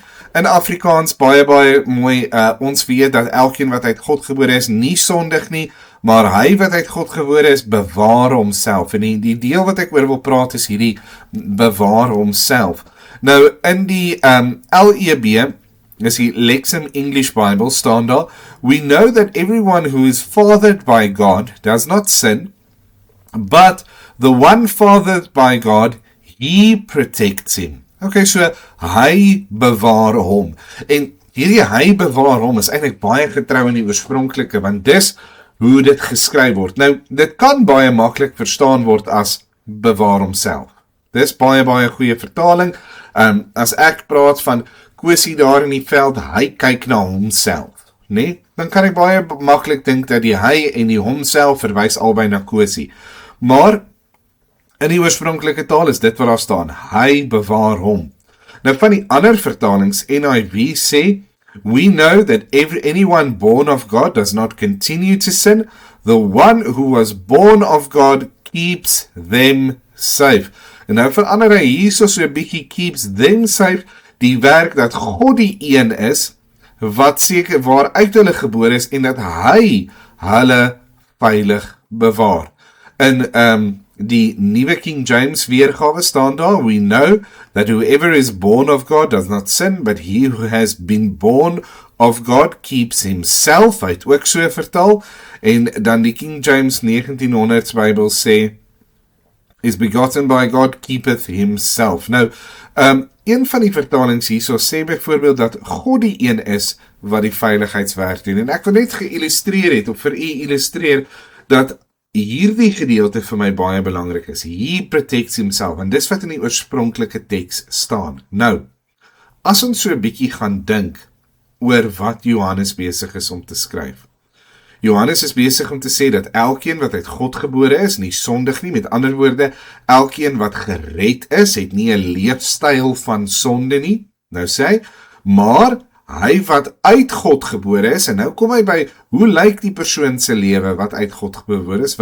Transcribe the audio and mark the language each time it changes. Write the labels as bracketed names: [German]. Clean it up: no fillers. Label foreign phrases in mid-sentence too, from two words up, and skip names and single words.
[Afrikaans] In Afrikaans baie mooi, ons weet dat elkeen wat uit God gebore is nie sondig nie, maar hy wat uit God gebore is, bewaar homself. En die deel wat ek oor wil praat is hierdie bewaar homself. Nou in die LEB, is die Lexham English Bible, staan daar, [English] we know that everyone who is fathered by God does not sin, but the one fathered by God, he protects him. [Afrikaans] Okay, so hy bewaar hom. En hierdie hy bewaar hom is eintlik baie getrou in die oorspronklike, want dis hoe dit geskryf word. Nou, dit kan baie maklik verstaan word as bewaar homself. Dis baie goeie vertaling. As ek praat van Kosie daar in die veld, hy kyk na homself, nee? Dan kan ek baie maklik dink dat die hy en die homself verwys albei na Kosie. Maar in die oorspronklike taal is dit wat daar staan, hy bewaar hom. Nou van die ander vertalings, NIV sê, [English] we know that anyone born of God does not continue to sin. The one who was born of God keeps them safe. [Afrikaans] En nou verander hy hier so 'n bietjie [English] keeps them safe, [Afrikaans] die werk dat God die een is, wat seker waaruit hulle gebore is, en dat hy hulle veilig bewaar. In die Nuwe King James weergawe staan daar, [English] we know that whoever is born of God does not sin, but he who has been born of God keeps himself, [Afrikaans] hy het ook so vertaal, en dan die King James 1900s Bybel sê, [English] is begotten by God, keepeth himself. [Afrikaans] Nou, een van die vertalings hierso sê byvoorbeeld dat God die een is wat die veiligheidswerk doen. En ek wil net geïllustreer het, of vir u illustreer, dat hierdie gedeelte vir my baie belangrik is. [English] He protects himself, [Afrikaans] en dis wat in die oorspronklike teks staan. Nou, as ons so 'n bietjie gaan dink oor wat Johannes besig is om te skryf. Johannes is besig om te sê dat elkeen wat uit God gebore is, nie sondig nie, met ander woorde, elkeen wat gered is, het nie 'n leefstyl van sonde nie, nou sê hy, maar hy wat uit God gebore is, en nou kom hy by, hoe lyk die persoon se lewe wat uit God gebore is?